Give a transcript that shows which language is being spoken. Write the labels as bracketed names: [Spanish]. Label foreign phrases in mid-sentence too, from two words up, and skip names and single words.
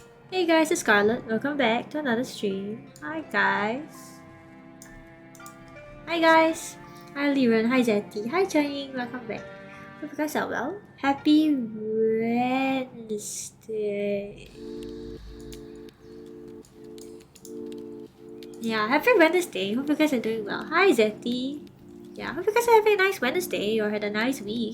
[English] Hey guys, it's Scarlett. Welcome back to another stream. Hi guys. Hi guys. Hi Liren. Hi Zetty. Hi Channing. Welcome back. Hope you guys are well. Happy Wednesday. Yeah, happy Wednesday. Hope you guys are doing well. Hi Zetty. Yeah, hope you guys are having a nice Wednesday or had a nice week.